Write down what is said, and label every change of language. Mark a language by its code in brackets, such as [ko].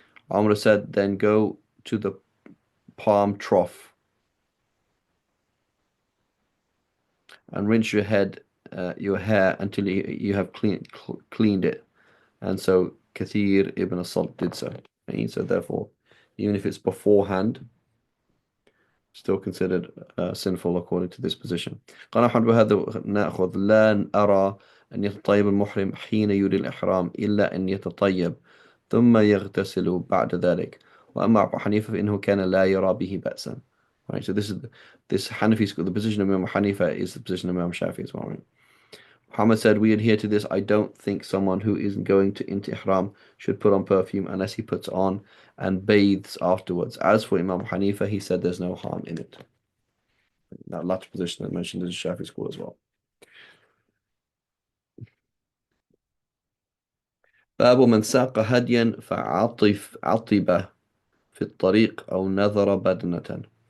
[en] Amr said, "Then go to the palm trough and rinse your hair until you have cleaned it." And so Kathir ibn Asad did so. And so therefore, even if it's beforehand, still considered sinful according to this position. [ar] قال أحمد وهذا نأخذ لا أرى أن يتطيب المحرم حين يري الإحرام إلا أن يتطيب ثم يغتسل بعد ذلك. وأما أبو حنيفة فإنه كان لا يرى به بأسا. [en] Right, so this Hanafi school, the position of Imam Hanifa is the position of Imam Shafi as well, right? Muhammad said, "We adhere to this. I don't think someone who is going to into Ihram should put on perfume unless he puts on and bathes afterwards. As for Imam Hanifa, he said there's no harm in it." That latter position I mentioned is Shafi school as well. [ar] باب من ساق هديا عطبه في الطريق أو نذر بدنة.